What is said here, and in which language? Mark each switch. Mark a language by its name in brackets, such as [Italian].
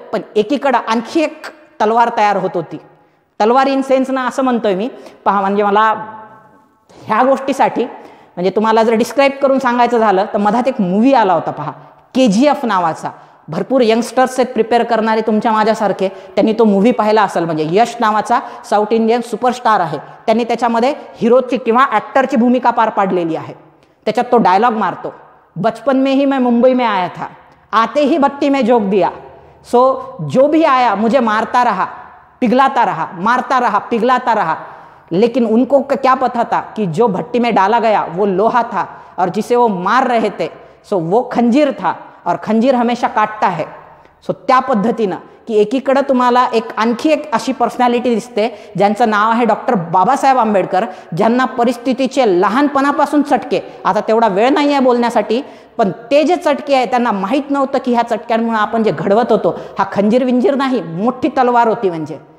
[Marathi] पण एकीकडं आणखी एक तलवार तयार होत होती. तलवार इन सेन्स ना असं म्हणतोय मी, पहा, म्हणजे मला ह्या गोष्टीसाठी म्हणजे तुम्हाला जर डिस्क्राईब करून सांगायचं झालं तर मधात एक मूवी आला होता पहा, KGF नावाचा. भरपूर यंगस्टर्स आहेत प्रिपेअर करणारे तुमच्या माझ्यासारखे, त्यांनी तो मूवी पाहिला असेल. म्हणजे यश नावाचा साऊथ इंडियन सुपरस्टार आहे, त्यांनी त्याच्यामध्ये हिरोची किंवा ॲक्टरची भूमिका पार पाडलेली आहे. [Hindi] त्याच्यात तो डायलॉग मारतो, बचपन में ही मैं मुंबई में आया था, आते ही भट्टी में झोंक दिया, सो जो भी आया मुझे मारता रहा, पिघलाता रहा, मारता रहा, पिघलाता रहा, लेकिन उनको क्या पता था कि जो भट्टी में डाला गया वो लोहा था, और जिसे वो मार रहे थे सो वो खंजीर था, और खंजीर हमेशा काटता है. [Marathi] सो त्या पद्धतीनं की एकीकडे तुम्हाला आणखी एक अशी पर्सनॅलिटी दिसते ज्यांचं नाव आहे डॉक्टर बाबासाहेब आंबेडकर, ज्यांना परिस्थितीचे लहानपणापासून चटके, आता तेवढा वेळ नाही आहे बोलण्यासाठी, पण ते जे चटके आहे त्यांना माहीत नव्हतं की ह्या चटक्यांमुळे आपण जे घडवत होतो हा खंजीर विंजीर नाही, मोठी तलवार होती म्हणजे.